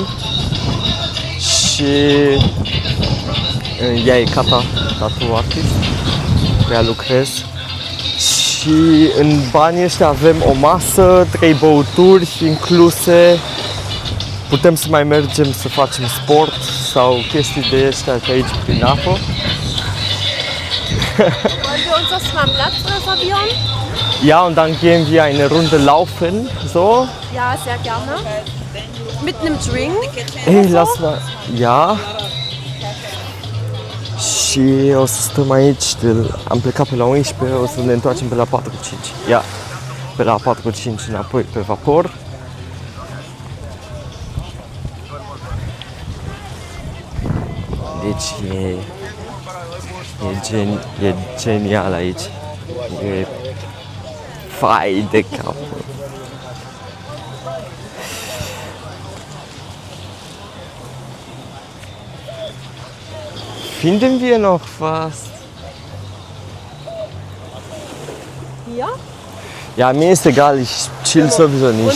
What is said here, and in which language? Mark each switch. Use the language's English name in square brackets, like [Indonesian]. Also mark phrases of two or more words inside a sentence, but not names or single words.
[Romanian] Și ea e [English] tattoo artist, [Romanian] cu ea lucrez. Și în banii ăștia avem o masă, 3 băuturi incluse. Putem să mai mergem să facem sport sau chestii de astea pe aici prin apă. [German] Wollen wir uns das mal einen Platz reservieren? Ja, und dann gehen wir eine Runde laufen, so. Ja, sehr gerne. Mit einem Drink. Ei, lass mal. Ja. [Romanian] Și o să stăm aici, am plecat pe la 11, o să ne întoarcem pe la 4-5. Ia, pe la 4-5 înapoi pe vapor. Deci e genial aici. E fai de cap. [German] Finden wir noch was? Hier? Ja, mir ist egal, ich chill sowieso nicht.